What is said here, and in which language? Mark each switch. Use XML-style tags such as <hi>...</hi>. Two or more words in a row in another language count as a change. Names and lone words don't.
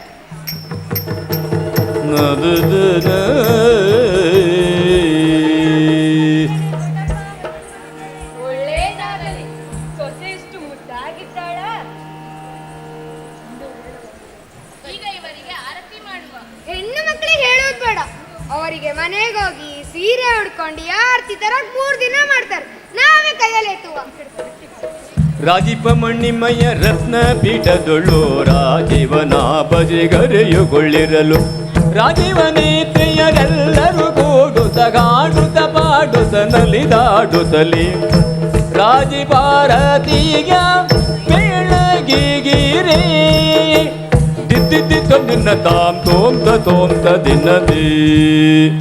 <kn>ಒಳ್ಳೇದಾಗಲಿ. ಸೊಸೆ ಎಷ್ಟು ಮುದ್ದಾಗಿದ್ದಾಳ. ಈಗ ಇವರಿಗೆ ಆರತಿ ಮಾಡುವ. ಹೆಣ್ಣು ಮಕ್ಕಳಿಗೆ ಹೇಳೋದು ಬೇಡ. ಅವರಿಗೆ ಮನೆಗೆ ಹೋಗಿ ಸೀರೆ ಉಡ್ಕೊಂಡು ಆರತಿ ತರ 3 ದಿನ ಮಾಡ್ತಾರೆ. ನಾವೇ ಕೈಯಲ್ಲಿ ಎತ್ತುವ. ರಾಜೀಪ ಮಣ್ಣಿಮಯ ರತ್ನ ಪೀಠದೊಳು ರಾಜೀವನ ಬಜಿಗರೆಯುಗೊಳ್ಳಿರಲು ರಾಜೀವನೇತೆಯರೆಲ್ಲರೂ ಕೂಡುತ್ತ ಗಾಡುತ್ತ ಪಾಡುತ್ತ ನಲಿದಾಡುತ್ತಲಿ ರಾಜಿಭಾರತೀಯ ಬೆಳಗಿಗಿರೇ ದಿದ್ದಿದ್ದಿ ತೊಂದಿನ ತಾಂ ತೋಂತ ದಿನದಿ.</kn>